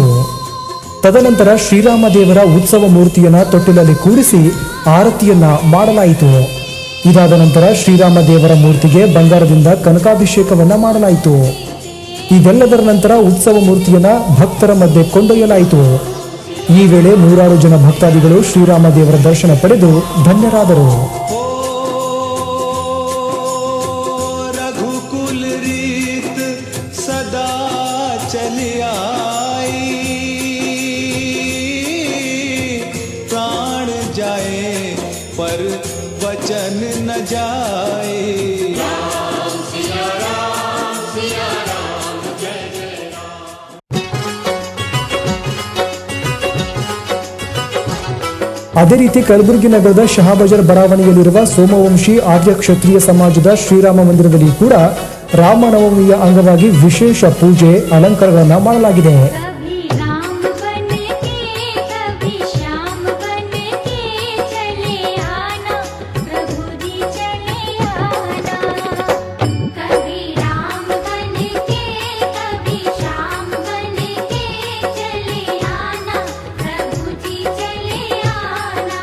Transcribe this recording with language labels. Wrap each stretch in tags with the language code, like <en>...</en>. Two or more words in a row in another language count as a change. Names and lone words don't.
<kn>ತದನಂತರ ಶ್ರೀರಾಮ ದೇವರ ಉತ್ಸವ ಮೂರ್ತಿಯನ್ನ ತೊಟ್ಟಿಲಲ್ಲಿ ಕೂರಿಸಿ ಆರತಿಯನ್ನ ಮಾಡಲಾಯಿತು. ಇದಾದ ನಂತರ ಶ್ರೀರಾಮ ದೇವರ ಮೂರ್ತಿಗೆ ಬಂಗಾರದಿಂದ ಕನಕಾಭಿಷೇಕವನ್ನ ಮಾಡಲಾಯಿತು. ಇದೆಲ್ಲದರ ನಂತರ ಉತ್ಸವ ಮೂರ್ತಿಯನ್ನ ಭಕ್ತರ ಮಧ್ಯೆ ಕೊಂಡೊಯ್ಯಲಾಯಿತು. ಈ ವೇಳೆ ನೂರಾರು ಜನ ಭಕ್ತಾದಿಗಳು ಶ್ರೀರಾಮ ದೇವರ ದರ್ಶನ ಪಡೆದು ಧನ್ಯರಾದರು.</kn> <hi>रघुकुल रीत सदा चली आई, प्राण जाए पर वचन न जाए.</hi> <kn>ಅದೇ ರೀತಿ ಕಲಬುರಗಿ ನಗರದ ಶಹಾಬಜಾರ್ ಬಡಾವಣೆಯಲ್ಲಿರುವ ಸೋಮವಂಶಿ ಆರ್ಯ ಕ್ಷತ್ರಿಯ ಸಮಾಜದ ಶ್ರೀರಾಮ ಮಂದಿರದಲ್ಲಿ ಕೂಡ ರಾಮನವಮಿಯ ಅಂಗವಾಗಿ ವಿಶೇಷ ಪೂಜೆ, ಅಲಂಕಾರಗಳನ್ನು ಮಾಡಲಾಗಿದೆ.</kn> <hi>कभी राम बन के कभी श्याम बन के चले आना, प्रभु जी चले आना. कभी राम बन के कभी श्याम बन के चले आना, प्रभु जी चले आना.</hi>